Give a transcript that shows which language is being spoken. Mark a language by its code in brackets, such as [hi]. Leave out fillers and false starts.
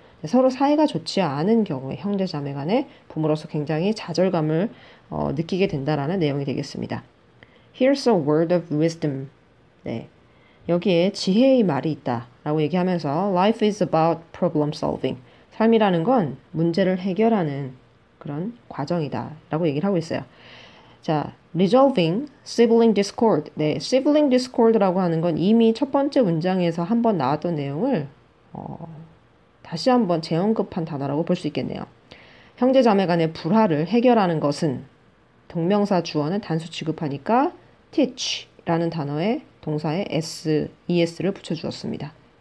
[ko] 서로 사이가 좋지 않은 경우에 형제 자매 간에 부모로서 굉장히 좌절감을 느끼게 된다라는 내용이 되겠습니다. [en] Here's a word of wisdom. [ko] 네. 여기에 지혜의 말이 있다라고 얘기하면서 [en] Life is about problem solving. [ko] 삶이라는 건 문제를 해결하는 그런 과정이다라고 얘기를 하고 있어요. [en] 자, resolving sibling discord. [ko] 네, [en] sibling discord [ko] 라고 하는 건 이미 첫 번째 문장에서 한번 나왔던 내용을 다시 한번 재언급한 단어라고 볼 수 있겠네요. 형제 자매 간의 불화를 해결하는 것은 동명사 주어는 단수 취급하니까 teach라는 단어에 동사에 es를 붙여주었습니다.